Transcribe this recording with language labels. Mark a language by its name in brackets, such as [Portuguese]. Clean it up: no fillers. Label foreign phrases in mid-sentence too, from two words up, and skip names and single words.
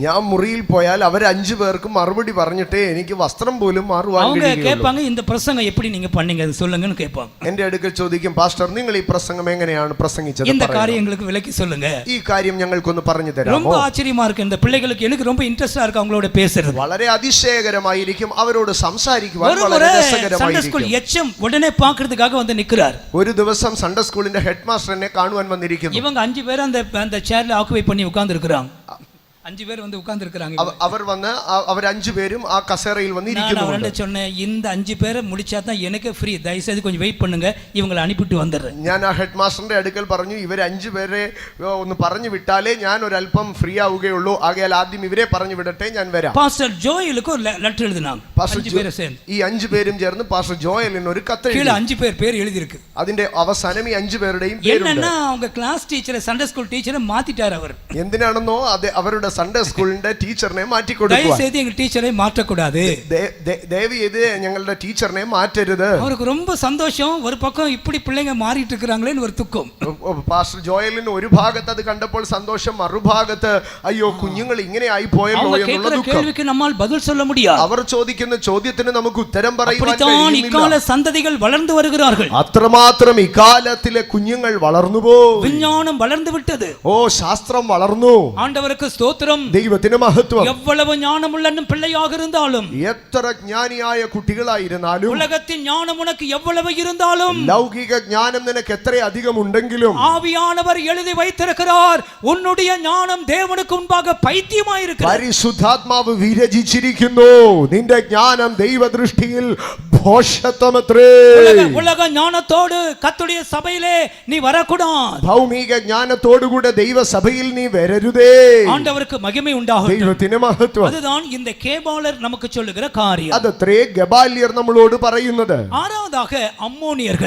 [Malayalam] ഞാൻ മുറിയിൽ പോയാൽ അവർ 5 പേർക്ക് മറുപടി പറഞ്ഞിട്ടേ എനിക്ക് വസ്ത്രം പോലും മാറുവാൻ [Tamil] அவங்க [Malayalam] കഴിയുള്ളൂ. [Tamil] கேட்பாங்க, இந்த பிரசங்கம் எப்படி நீங்க பண்ணீங்க அது சொல்லுங்கன்னு கேட்பாங்க. [Malayalam] എന്റെ അടുക്കൽ ചോദിക്കും, പാസ്റ്റർ നിങ്ങൾ ഈ പ്രസംഗം എങ്ങനെയാണ് പ്രസംഗിച്ചത്? [Tamil] இந்த காரியம் எங்களுக்கு விளக்கி சொல்லுங்க. [Malayalam] ഈ കാര്യം ഞങ്ങൾക്കൊന്ന് പറഞ്ഞു തരാമോ? [Tamil] ரொம்ப ஆச்சரியமா இருக்கு இந்த பிள்ளைகளுக்கு, எனக்கு ரொம்ப இன்ட்ரஸ்டா இருக்கு அவங்களோட பேசுறது. [Malayalam] വളരെ അതിശയകരമായിരിക്കും, അവരോട് സംസാരിക്കുവാൻ [Tamil] ஒரு [Malayalam] വളരെ [Tamil] முறை சண்டே [Malayalam] രസകരമായിരിക്കും. [English] school HM [Tamil] உடனே பார்க்கிறதுக்காக வந்து நிக்கிறார். [Malayalam] ഒരു ദിവസം [English] Sunday school head master [Malayalam] എന്നെ കാണുവാൻ വന്നിരിക്കുന്നു. [Tamil] இவங்க 5 பேர் அந்த சேர்ல ஆக்குபை பண்ணி உட்கார்ந்து இருக்கிறாங்க. 5 பேர் வந்து உட்கார்ந்து இருக்கிறாங்க. [Malayalam] അവർ വന്ന് അവർ 5 പേരും ആ കസേരയിൽ വന്ന് [Tamil] நான் [Malayalam] ഇരിക്കുന്നു. [Tamil] அவரண்ட சொன்னேன், இந்த 5 பேரை முடிச்சா தான் எனக்கு ஃப்ரீ, தயவுசெய்து கொஞ்சம் வெயிட் பண்ணுங்க, இவங்களை அனுப்பிட்டு வந்துடுறேன். [Malayalam] ഞാൻ ആ [English] head master [Malayalam] അടുക്കൽ പറഞ്ഞു, ഇവർ 5 പേരെ ഒന്ന് പറഞ്ഞു വിട്ടാലേ ഞാൻ ഒരല്പം ഫ്രീ ആവുകയുള്ളൂ, ആകയാൽ ആദ്യം ഇവരെ പറഞ്ഞു വിടട്ടെ, ഞാൻ വരാം. [Tamil] பாஸ்டர் ஜோயலுக்கு ஒரு லெட்டர் எழுதினாங்க, 5 பேரை சேர்ந்து. [Malayalam] ഈ 5 പേരും ചേർന്ന് പാസ്റ്റർ ജോയലിന് ഒരു കത്ത് [Tamil] கீழ [Malayalam] എഴുതി. [Tamil] 5 பேர் எழுதி இருக்கு. [Malayalam] അതിന്റെ അവസാനം ഈ 5 പേരുടെയും പേരുണ്ട്. [Tamil] என்னன்னா அவங்க [English] class teacher, Sunday school teacher [Tamil] மாத்திட்டார் அவர். [Malayalam] എന്തിനാണെന്നോ അവരുടെ [English] Sunday school [Malayalam] ടീച്ചറിനെ മാറ്റി കൊടുക്കുക. [Tamil] தயவுசெய்து எங்க டீச்சரை மாற்றக்கூடாது, [Malayalam] ദയവ് ചെയ്ത് ഞങ്ങളുടെ ടീച്ചറിനെ മാറ്റരുത്. [Tamil] அவருக்கு ரொம்ப சந்தோஷம், ஒரு பக்கம் இப்படி பிள்ளைங்க மாறிட்டு இருக்கிறாங்களேன்னு ஒரு துக்கம். [Malayalam] പാസ്റ്റർ ജോയലിന് ഒരു ഭാഗത്ത് അത് കണ്ടപ്പോൾ സന്തോഷം, മറുഭാഗത്ത് അയ്യോ കുഞ്ഞുങ്ങൾ ഇങ്ങനെ ആയി പോയല്ലോ [Tamil] அவங்க [Malayalam] എന്നുള്ള [Tamil] கேட்கிற [Malayalam] ദുഃഖം. [Tamil] கேள்விக்கு நம்மால் பதில் சொல்ல முடியாது. [Malayalam] അവർ ചോദിക്കുന്ന ചോദ്യത്തിന് നമുക്ക് ഉത്തരം പറയുവാൻ [Tamil] அப்படித்தான் [Malayalam] കഴിയുന്നില്ല. [Tamil] இக்கால சந்ததிகள் வளர்ந்து வருகிறார்கள். [Malayalam] അത്രമാത്രം ഇക്കാലത്തിലെ കുഞ്ഞുങ്ങൾ വളർന്നുപോയി. [Tamil] விஞ்ஞானம் வளர்ந்து விட்டது. [Malayalam] ഓ ശാസ്ത്രം വളർന്നു. [Tamil] ஆண்டவருக்கு ஸ்தோத்திரம். [Malayalam] ദൈവത്തിന് മഹത്വം. [Tamil] எவ்வளவு ஞானமுள்ள பிள்ளையாக இருந்தாலும், [Malayalam] എത്ര ജ്ഞാനിയായ കുട്ടികളായിരുന്നാലും, [Tamil] உலகத்தின் ஞானம் உனக்கு எவ்வளவு இருந்தாலும், [Malayalam] ലൗകിക ജ്ഞാനം നിനക്ക് എത്ര അധികം ഉണ്ടെങ്കിലും, [Tamil] ஆவியானவர் எழுதி வைத்திருக்கிறார், உன்னுடைய ஞானம் தேவனுக்கு முன்பாக பைத்தியமாயிருக்கிறது. [Malayalam] പരിശുദ്ധാത്മാവ് വിരചിച്ചിരിക്കുന്നു, നിന്റെ ജ്ഞാനം ദൈവദൃഷ്ടിയിൽ ഭോഷത്വമത്രേ. [Tamil] உலக ஞானத்தோடு கர்த்தருடைய சபையிலே நீ வரக்கூடாது. [Malayalam] ഭൗമിക ജ്ഞാനത്തോടുകൂടെ ദൈവസഭയിൽ നീ വരരുതേ. [Tamil] ஆண்டவருக்கு மகிமை உண்டாகட்டும். [Malayalam] ദൈവത്തിന് മഹത്വം. [Tamil] அதுதான் இந்த கேபாலர் நமக்கு சொல்லுகிற காரியம். [Malayalam] അതത്രേ ഗബാല്യർ നമ്മളോട് പറയുന്നത്. [Tamil] ஆறாவதாக அம்மோனியர்கள்.